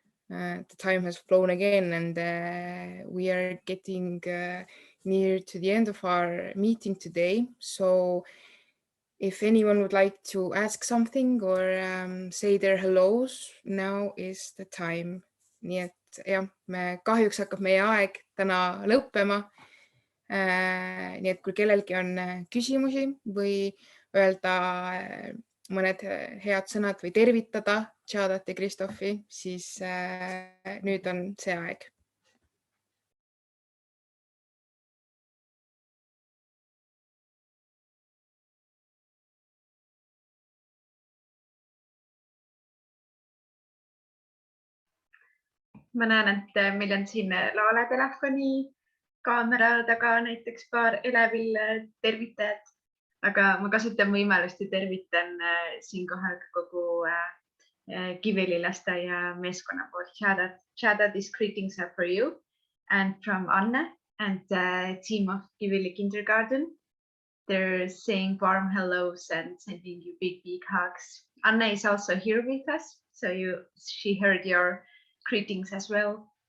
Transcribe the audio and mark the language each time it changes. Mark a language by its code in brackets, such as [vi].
[en] The time has flown again, and we are getting near to the end of our meeting today. So if anyone would like to ask something or say their hellos, now is the time. [et] Nii et jah, kahjuks hakkab meie aeg täna lõppema. Nii et kui kellelgi on küsimusi või öelda mõned head sõnad või tervitada Giadat ja Kristófi, siis nüüd on see aeg. Ma näen, et meil on siin laaletelefoni kaamera taga näiteks paar elevil tervitajat, aga ma kasutan võimalust ja tervitan siinkohal kogu Kiveli lasteaia meeskonna poolt. [en] Giada, these greetings are for you and from Anne and the team of Kiveli kindergarten. They're saying warm hellos and sending you big hugs. Anne is also here with us, so she heard your greetings as well.